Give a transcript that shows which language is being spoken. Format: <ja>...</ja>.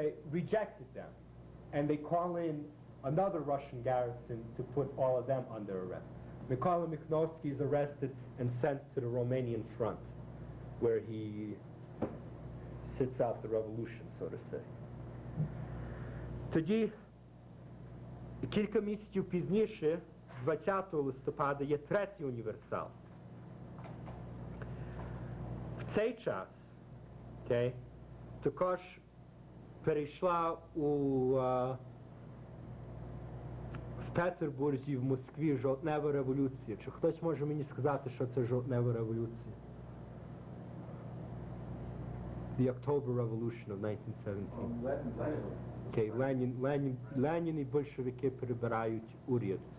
<en>Rejected them. And they call in another Russian garrison to put all of them under arrest. Mykola Mikhnovsky is arrested and sent to the Romanian front, where he sits out the revolution, so to say.</en> <uk>Тоді, кілька місяців пізніше, 20 листопада, є третій універсал. В цей час, okay, також перейшла в Петербурзі, в Москві жовтнева революція. Чи хтось може мені сказати, що це жовтнева революція?</uk> <en>The October Revolution of 1917.</en> <uk>Okay, Lenin і большевики перебирають уряд.</uk>